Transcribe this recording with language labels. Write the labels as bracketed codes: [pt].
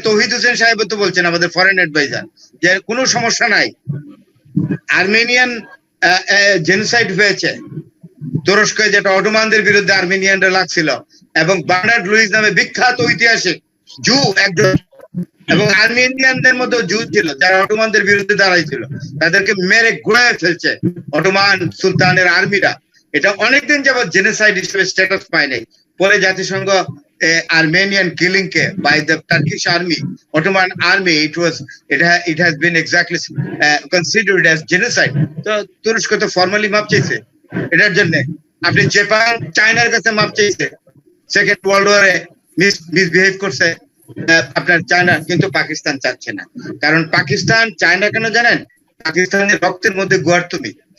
[bn] তৌহিদ হোসেন সাহেব তো বলছেন, আমাদের ফরেন অ্যাডভাইজার, যে কোনো সমস্যা নাই, আর্মেনিয়ান জেনোসাইড হয়েছে তুরস্কে, যেটা অটোমানদের বিরুদ্ধে আর্মেনিয়ানরা লাগছিল, এবং বার্নার্ড লুইস নামে বিখ্যাত ঐতিহাসিক জু একজন, এবং আর্মেনিয়ানদের মধ্যে জু ছিল যারা অটোমানদের বিরুদ্ধে দাঁড়াইছিল, তাদেরকে মেরে গুঁড়ে ফেলছে অটোমান সুলতানের আর্মিরা। এটা অনেকদিন যাবত জেনোসাইড হিসেবে স্ট্যাটাস পায় নাই। পরে জাতিসংঘ [en] Armenian killing by the Turkish army, Ottoman army, it has been exactly considered as genocide. [bn] তো তুরস্ক তো ফর্মালি মাপ চাইছে এটার জন্য। আপনি জাপান চায়নার কাছে মাপ চাইছে, সেকেন্ড ওয়ার্ল্ড ওয়ারে মিসবিহেভ করছে আপনার চায়না, কিন্তু পাকিস্তান চাচ্ছে না। কারণ পাকিস্তান চায় না কেন জানেন? পাকিস্তানের রক্তের মধ্যে গোয়ার্তমি।